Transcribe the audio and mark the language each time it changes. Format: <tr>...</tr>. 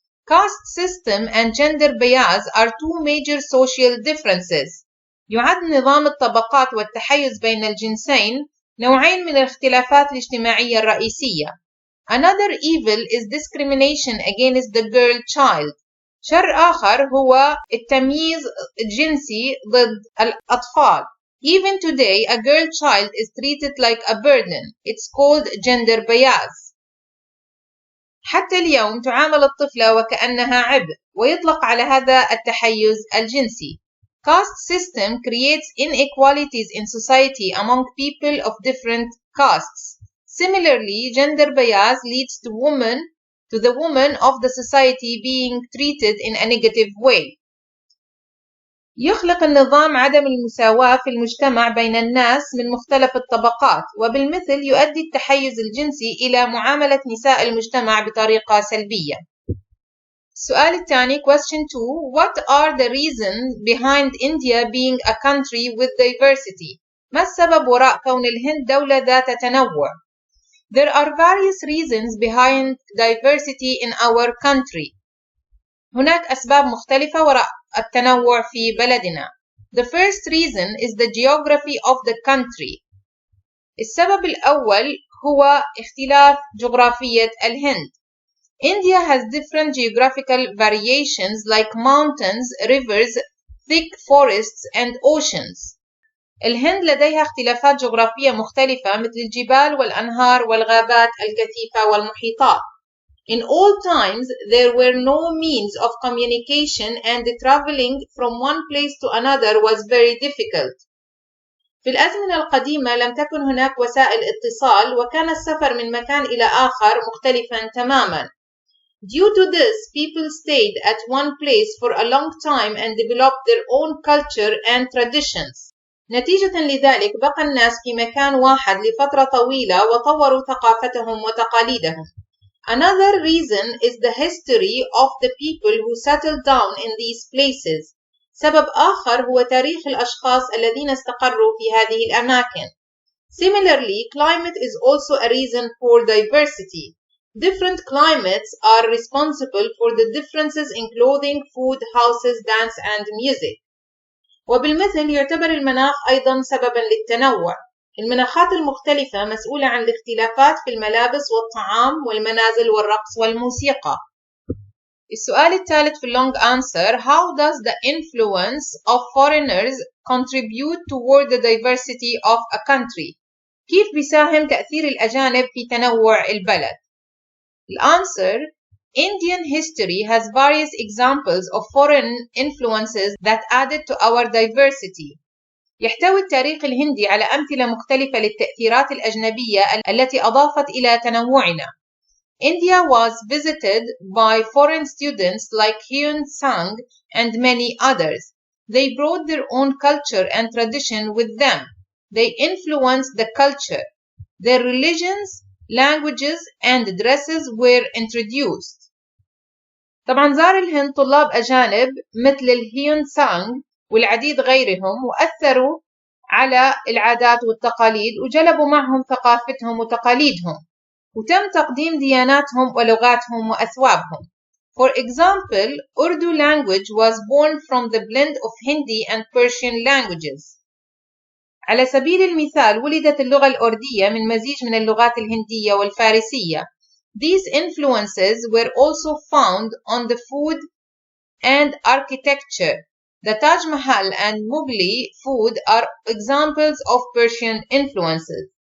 <en>Caste system and gender bias are two major social differences.</en> <ar>يعد نظام الطبقات والتحيز بين الجنسين نوعين من الاختلافات الاجتماعية الرئيسية.</ar> <en>Another evil is discrimination against the girl child.</en> <ar>شر آخر هو التمييز الجنسي ضد الأطفال.</ar> <en>Even today, a girl child is treated like a burden. It's called gender bias.</en> <ar>حتى اليوم تعامل الطفلة وكأنها عبء، ويطلق على هذا التحيز الجنسي.</ar> <en>Caste system creates inequalities in society among people of different castes. Similarly, gender bias leads to the woman of the society being treated in a negative way.</en> <ar>يخلق النظام عدم المساواة في المجتمع بين الناس من مختلف الطبقات، وبالمثل يؤدي التحيز الجنسي إلى معاملة نساء المجتمع بطريقة سلبية. السؤال الثاني</ar> <en>question 2. What are the reasons behind India being a country with diversity?</en> <ar>ما السبب وراء كون الهند دولة ذات تنوع؟</ar> <en>There are various reasons behind diversity in our country.</en> <ar>هناك أسباب مختلفة وراء التنوع في بلدنا.</ar> <en>The first reason is the geography of the country.</en> <ar>السبب الأول هو اختلاف جغرافية الهند.</ar> <en>India has different geographical variations like mountains, rivers, thick forests and oceans.</en> <ar>الهند لديها اختلافات جغرافية مختلفة مثل الجبال والأنهار والغابات الكثيفة والمحيطات.</ar> <en>In all times, there were no means of communication and traveling from one place to another was very difficult.</en> <ar>في الأزمنة القديمة لم تكن هناك وسائل اتصال، وكان السفر من مكان إلى آخر مختلفا تماما.</ar> <en>Due to this, people stayed at one place for a long time and developed their own culture and traditions.</en> <ar>نتيجة لذلك بقى الناس في مكان واحد لفترة طويلة وطوروا ثقافتهم وتقاليدهم.</ar> <en>Another reason is the history of the people who settled down in these places.</en> <ar>سبب آخر هو تاريخ الأشخاص الذين استقروا في هذه الأماكن.</ar> <en>Similarly, climate is also a reason for diversity. Different climates are responsible for the differences in clothing, food, houses, dance, and music.</en> <ar>وبالمثل يعتبر المناخ أيضا سببا للتنوع. المناخات المختلفة مسؤولة عن الاختلافات في الملابس والطعام والمنازل والرقص والموسيقى. السؤال الثالث في</ar> <en>long answer. How does the influence of foreigners contribute toward the diversity of a country?</en> <ar>كيف بيساهم تأثير الأجانب في تنوع البلد؟ الأنسر</ar> <en>Indian history has various examples of foreign influences that added to our diversity.</en> <ar>يحتوي التاريخ الهندي على أمثلة مختلفة للتأثيرات الأجنبية التي أضافت إلى تنوعنا.</ar> <en>India was visited by foreign students like Hyun Sang and many others. They brought their own culture and tradition with them. They influenced the culture. Their religions, languages, and dresses were introduced.</en> <ar>طبعا زار الهند طلاب أجانب مثل الهيون سانغ والعديد غيرهم، وأثروا على العادات والتقاليد وجلبوا معهم ثقافتهم وتقاليدهم، وتم تقديم دياناتهم ولغاتهم وأثوابهم.</ar> <en>For example, Urdu language was born from the blend of Hindi and Persian languages.</en> <ar>على سبيل المثال ولدت اللغة الأردية من مزيج من اللغات الهندية والفارسية.</ar> <en>These influences were also found on the food and architecture. The Taj Mahal and Mughal food are examples of Persian influences.</en>